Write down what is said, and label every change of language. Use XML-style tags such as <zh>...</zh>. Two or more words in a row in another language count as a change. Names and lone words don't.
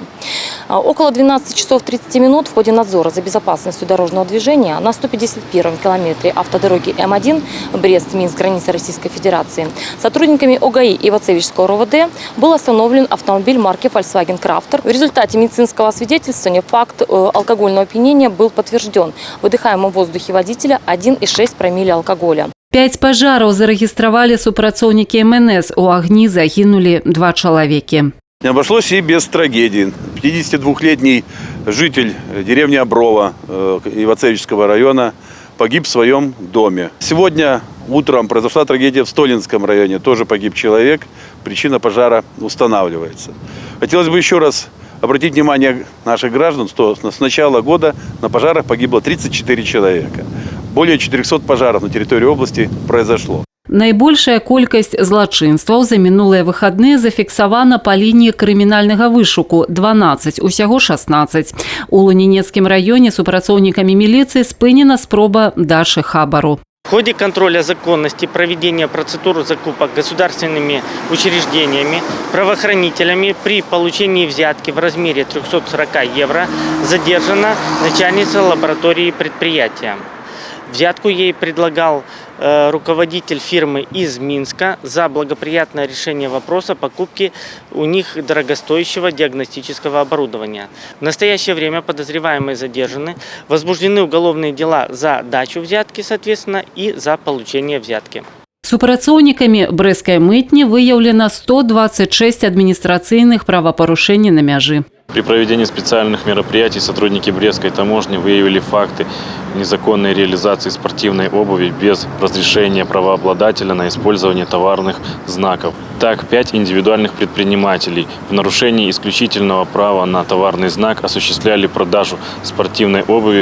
<ru>Около 12 часов 30 минут в ходе надзора за безопасностью дорожного движения на 151-м километре автодороги М1 Брест-Минск, граница Российской Федерации, сотрудниками ОГАИ и Вацевичского РОВД был остановлен автомобиль марки Volkswagen Crafter. В результате медицинского освидетельствования факт алкогольного опьянения был подтвержден. В выдыхаемом воздухе водителя 1,6 промилле алкоголя.</ru> <be>5 пажараў зарэгістравалі супрацоўнікі МНС. У агні загінулі 2 чалавекі.</be> <ru>Не обошлось и без трагедии. 52-летний житель деревни Оброва Ивацевичского района погиб в своем доме. Сегодня утром произошла трагедия в Столинском районе. Тоже погиб человек. Причина пожара устанавливается. Хотелось бы еще раз обратить внимание наших граждан, что с начала года на пожарах погибло 34 человека. Более 400 пожаров на территории области произошло.</ru> <be>Найбольшая колькасць злачынстваў за мінулыя выхадныя зафіксавана па лініі крымінальнага вышуку – 12, усяго 16. У Лунінецкім раёне супрацоўнікамі міліцыі спынена спроба дачы хабару.</be> <ru>В ходе контроля законности проведения процедур закупок государственными учреждениями, правоохранителями при получении взятки в размере 340 евро задержана начальница лаборатории предприятия. Взятку ей предлагал руководитель фирмы из Минска за благоприятное решение вопроса покупки у них дорогостоящего диагностического оборудования. В настоящее время подозреваемые задержаны, возбуждены уголовные дела за дачу взятки, соответственно, и за получение взятки.</ru> <be>Супрацоўнікамі Брэсцкай мытні выяўлена 126 адміністрацыйных правапарушэнняў на мяжы.</be> <ru>При проведении специальных мероприятий сотрудники Брестской таможни выявили факты незаконной реализации спортивной обуви без разрешения правообладателя на использование товарных знаков. Так, 5 индивидуальных предпринимателей в нарушении исключительного права на товарный знак осуществляли продажу спортивной обуви.</ru>